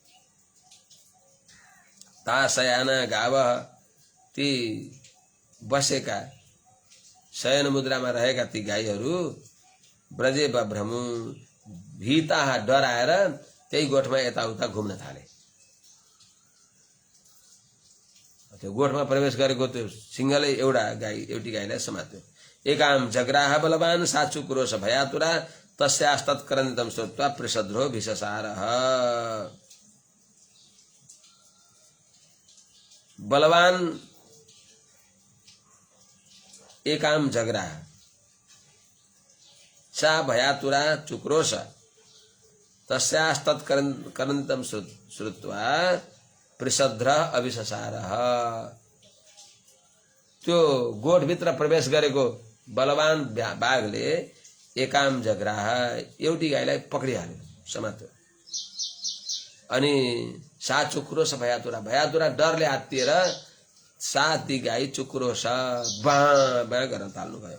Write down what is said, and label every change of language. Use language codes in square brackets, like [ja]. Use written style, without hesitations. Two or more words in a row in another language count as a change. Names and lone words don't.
[sa] ता शयाना गाव [ne] ती बसेका शयन मुद्रामा रहेका ती गाईहरू [sa] ब्रजे बभ्रमु भीता [ne] डराएर त्यही गोठमा यताउता घुम्न थाले। त्यो गोठमा प्रवेश गरेको त्यो सिंहले एउटी गाईलाई समात्यो। [sa] एकाम जग्राह बलवान साचु क्रोश भयातुरा तस्यास्तत्करन्दितं श्रुत्वा पृषद्रो भिषसारः। बलवान एकाम जग्राह सा भयातुरा चुक्रोश तस्यास्तत्करन्दितं श्रुत्वा पृषद्र अभिषसारः। [ne] त्यो गोठभित्र प्रवेश गरेको बलवान बाघले [sa] एकाम जग्राह [ne] एउटी गाईलाई पक्रिहाल्यो, समात्यो। अनि [sa] सा चुक्रोश भयातुरा [ne] डरले आत्तिएर ती गाई चुक्रोश बाँ बाँ गर्न थाल्नु भयो।